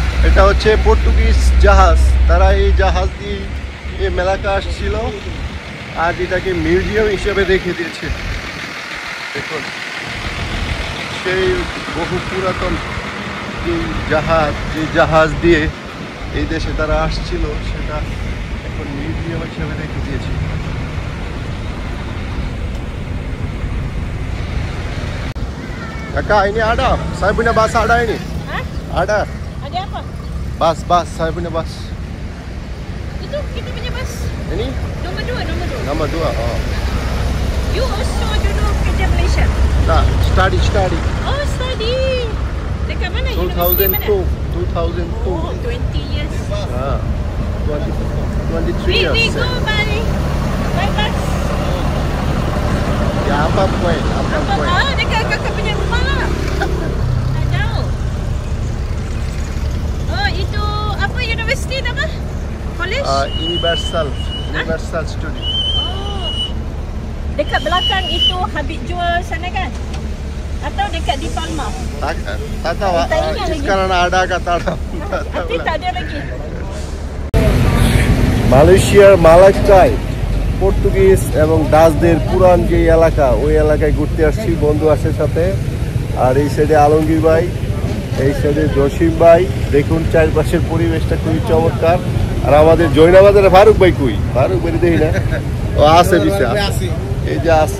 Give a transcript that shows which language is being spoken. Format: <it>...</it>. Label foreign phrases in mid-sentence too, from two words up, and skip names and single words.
<bn>এটা হচ্ছে পর্তুগিজ জাহাজ, তারা এই জাহাজ দিয়ে এই মেলাকা আসছিল আর এটাকে মিউজিয়াম হিসেবে রেখে দিয়েছে। দেখুন সেই বহু পুরাতন যে জাহাজ দিয়ে এই দেশে তারা আসছিল সেটা এখন মিউজিয়াম হিসেবে রেখে দিয়েছে।</bn> <ms>Kakak, ini ada. Saya punya bas ada ini. Hah? Ada. Ada apa? Bas, saya punya bas. Itu kita punya bas. Ini Nombor 2, nombor 2. nama 2. Oh.</ms> <en>You also</en> <ms>dulu kerja Malaysia?</ms> <en>Nah, study.</en> <ms>Oh, study. Dekat mana? Universiti mana?</ms> <en>2002. Oh, 20 years. Ah. 23 We years. go by bus.</en> <ms>Ya, apa point? Dekat kakak punya rumah lah. Tak jauh. Oh, itu apa universiti nama? College? Universal Study. Oh. Dekat belakang itu Habib jual sana kan? Atau dekat di Palma? Tak tahu. Tak ingat lagi. Sekarang ada kata ada. Tapi tak ada lagi.</ms> <bn>মালয়েশিয়ার মালাক্কায় পর্তুগিজ এবং ডাচদের পুরান যে এলাকা, ওই এলাকায় ঘুরতে আসছি বন্ধু-বাসের সাথে। আর এই সাইডে আলমগীর ভাই, এই সাইডে জসিম ভাই। দেখুন চারপাশের পরিবেশটা খুবই চমৎকার। আর আমাদের জৈনাবাজারে ফারুক ভাই ফারুক ভাই দেখি না, ও আছে পিছে এই যে আছে।</bn>